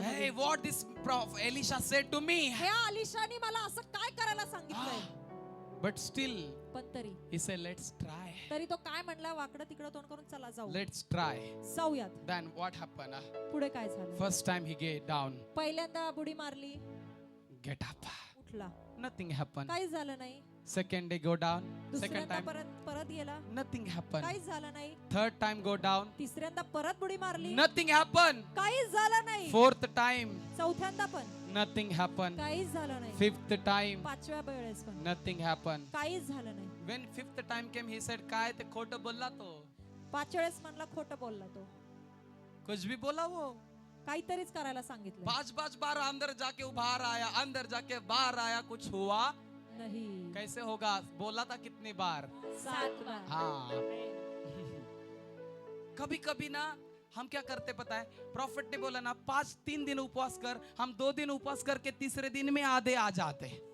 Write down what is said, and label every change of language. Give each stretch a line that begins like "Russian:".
English: Hey, what this Prophet Elisha said to me?
Marathi: हे अलिशानी मला असं काय करायला सांगितलंय.
English: But still,
Marathi: पण तरी
English: he said, let's try.
Marathi: तरी तो काय म्हणला, वाकडं तिकडं तोंड करून चला जाऊ.
English: Let's try.
Marathi: जाऊयात.
English: Then what happened?
Marathi: पुढे काय झालं?
English: First time he get down,
Marathi: पहिल्यांदा बुडी मारली,
English: get up.
Marathi: उठला,
English: Nothing happened.
Marathi: काहीच झालं नाही.
English: Second day go down. Second
Marathi: दुसऱ्यांदा
English: time,
Marathi: परत गेला,
English: nothing happened.
Marathi: काहीच झालं नाही.
English: Third time go down.
Marathi: तिसऱ्यांदा परत बुडी मारली,
English: Nothing happened.
Marathi: काहीच झालं नाही.
English: Fourth time,
Marathi: चौथ्यांदा पण
English: nothing happened.
Marathi: काहीच झालं नाही.
English: Fifth time,
Marathi: पाचव्या वेळेस पण
English: nothing happened.
Marathi: काहीच झालं नाही.
English: When fifth time came, he said,
Marathi: काय ते खोटं बोलला तो. पाच वेळेस म्हणला खोटं बोलला तो,
Hindi: कुछ भी बोला वो.
Marathi: काहीतरीच करायला सांगितलं.
Hindi: 5 बार अंदर जाके बाहर आया, अंदर जाके बाहर आया, कुछ हुआ
Marathi: नाही.
Hindi: कैसे होगा? बोला था कितनी बार? 7 बार. हाँ. कभी कभी ना हम क्या करते पता है, प्रॉफिट ने बोला ना 3 दिन उपवास कर, हम 2 दिन उपवास करके तीसरे दिन में आधे आ जाते।